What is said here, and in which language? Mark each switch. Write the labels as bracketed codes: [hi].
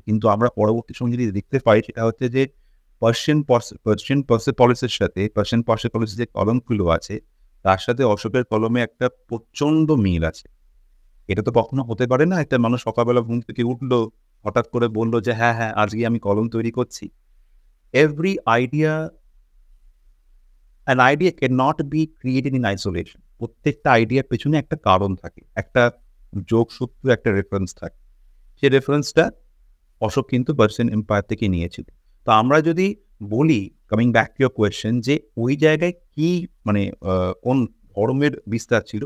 [bn] কিন্তু আমরা পরবর্তী সময়ে যদি দেখতে পাই সেটা হচ্ছে যে পার্সিয়ান পার্সেপলিসের সাথে পার্সিয়ান পার্সেপলিসের যে কলমগুলো আছে তার সাথে অশোকের কলমে একটা প্রচণ্ড মিল আছে। এটা তো কখনো হতে পারে না একটা মানুষ সকালবেলা ঘুম থেকে উঠলো, হঠাৎ করে বলল যে, "হ্যাঁ, হ্যাঁ, আজকে আমি কলম তৈরি করছি।" [en] Every idea an idea cannot be created in isolation. [bn] প্রত্যেকটা আইডিয়ার পেছনে একটা কারণ থাকে। একটা যোগসূত্র, একটা রেফারেন্স থাকে। সেই রেফারেন্সটা অশোক কিন্তু পার্সিয়ান এম্পায়ার থেকে নিয়েছিল। তো আমরা যদি বলি, [en] coming back to your question, [bn] যে ওই জায়গায় কি মানে কোন ধর্মের বিস্তার ছিল?